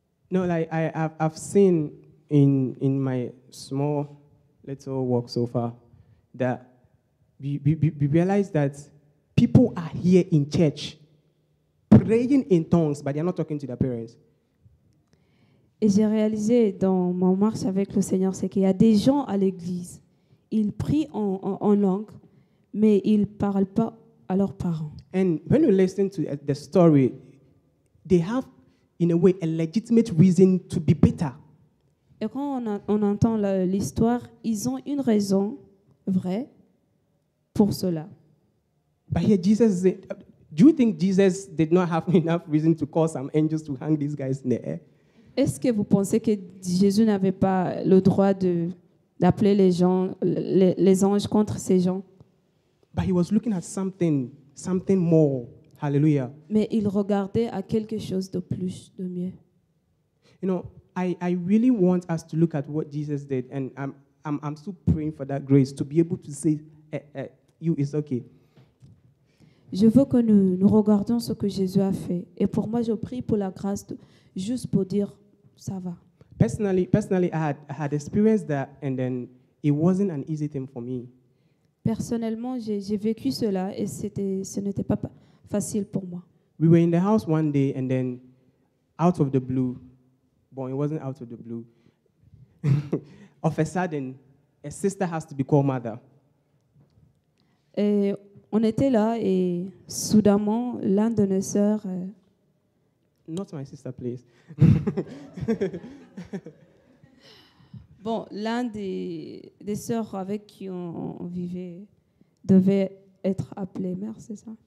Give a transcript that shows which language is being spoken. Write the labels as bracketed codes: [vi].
[en] No, like I've seen in my small little walk so far that we realize that people are here in church praying in tongues, but they're not talking to their parents. [fr] Et j'ai réalisé dans mon marche avec le Seigneur, c'est qu'il y a des gens à l'église, ils prient en langue, mais ils ne parlent pas à leurs parents. [en] And when you listen to the story, they have, in a way, a legitimate reason to be bitter. [fr] Et quand on entend l'histoire, ils ont une raison vraie pour cela. [en] But here Jesus said, do you think Jesus did not have enough reason to call some angels to hang these guys in the air? [fr] Est-ce que vous pensez que Jésus n'avait pas le droit d'appeler les anges contre ces gens? [en] But he was looking at something more. Hallelujah. [fr] Mais il regardait à quelque chose de plus, de mieux. [en] You know, I really want us to look at what Jesus did, and I'm still praying for that grace to be able to say, you, it's okay. [fr] Je veux que nous regardions ce que Jésus a fait. Et pour moi, je prie pour la grâce, juste pour dire, ça va. [en] Personally, I had experienced that, and then it wasn't an easy thing for me. [fr] Personnellement, j'ai vécu cela et ce n'était pas facile pour moi. [en] We were in the house one day, and then out of the blue, but it wasn't out of the blue, of a sudden, a sister has to be called mother. [fr] Et on était là et soudainement, l'un de nos sœurs, [en] Not my sister, please. [fr] bon, l'un des sœurs avec qui on vivait devait être appelé mère, c'est ça?